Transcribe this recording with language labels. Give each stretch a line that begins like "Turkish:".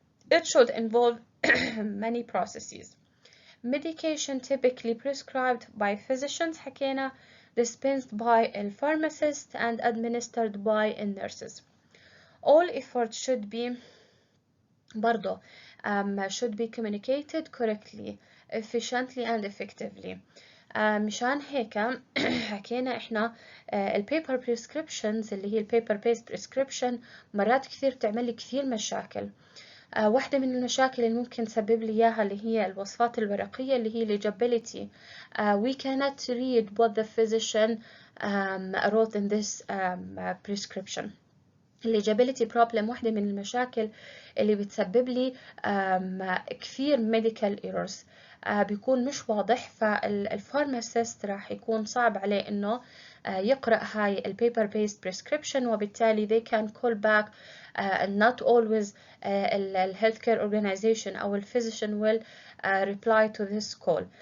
English: It should involve many processes. Medication typically prescribed by physicians
Arabic: حكينا,
English: dispensed by a pharmacist and administered by nurses. All efforts should be
Arabic: برضو
English: should be communicated correctly, efficiently and effectively.
Arabic: مشان هيك حكينا احنا البيبر prescriptions اللي هي البيبر based prescription مرات كثير تعمل لي كثير مشاكل. واحدة من المشاكل اللي ممكن تسبب لي إياها اللي هي الوصفات الورقية اللي هي legibility.
English: We cannot read what the physician wrote in this prescription.
Arabic: legibility problem واحدة من المشاكل اللي بتسبب لي كثير
English: medical errors.
Arabic: بيكون مش واضح، فالفارماسيست راح يكون صعب عليه إنه يقرأ هاي البيبر based prescription، وبالتالي
English: they can call back not always healthcare organization أو physician will reply to this call.